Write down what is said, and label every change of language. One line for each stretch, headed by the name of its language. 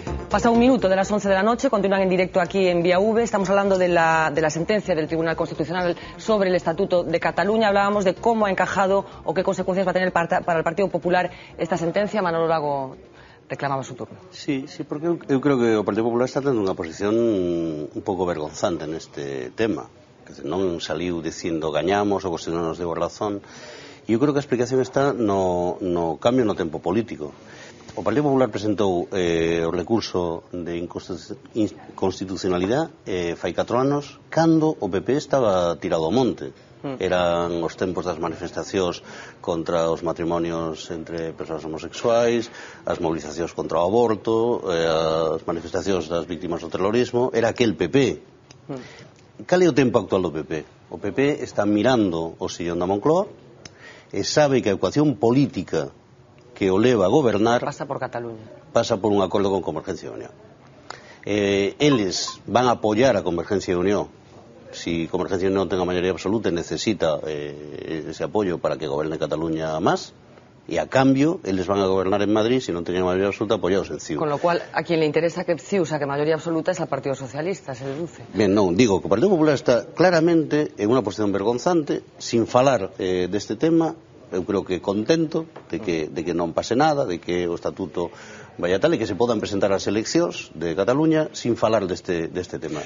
Spanish: Pasa un minuto de las 11 de la noche, continúan en directo aquí en Vía V. Estamos hablando de la sentencia del Tribunal Constitucional sobre el Estatuto de Cataluña. Hablábamos de cómo ha encajado o qué consecuencias va a tener para el Partido Popular esta sentencia. Manolo Lago reclamaba su turno.
Galician: Sí, porque eu creo que o Partido Popular está tendo unha posición un pouco vergonzante neste tema. Non saliu dicindo gañamos, o Constitucional nos deu razón. E eu creo que a explicación está no cambio no tempo político. O Partido Popular presentou o recurso de inconstitucionalidade fai 4 anos, cando o PP estaba tirado ao monte. Eran os tempos das manifestacións contra os matrimonios entre persoas homosexuais, as movilizacións contra o aborto, as manifestacións das víctimas do terrorismo. Era aquel PP. Cal é o tempo actual do PP? O PP está mirando o sillón da Moncloa e sabe que a ecuación política que o leva a gobernar pasa por Cataluña, pasa por un acordo con Convergencia e Unión. Eles van a apoiar a Convergencia e Unión. Si Convergencia e Unión ten a maioría absoluta, necesita ese apoio para que goberne Cataluña máis, e a cambio eles van a gobernar en Madrid, si non teñen maioría absoluta, apoyados en CiU.
Spanish: Con lo cual, a quien le interesa que CiU saque mayoría absoluta es al Partido Socialista, se deduce.
Galician: Ben, non, digo que o Partido Popular está claramente en unha posición vergonzante, sin falar deste tema. Eu creo que contento de que non pase nada, de que o estatuto vaya tal e que se podan presentar as eleccións de Cataluña sin falar deste tema.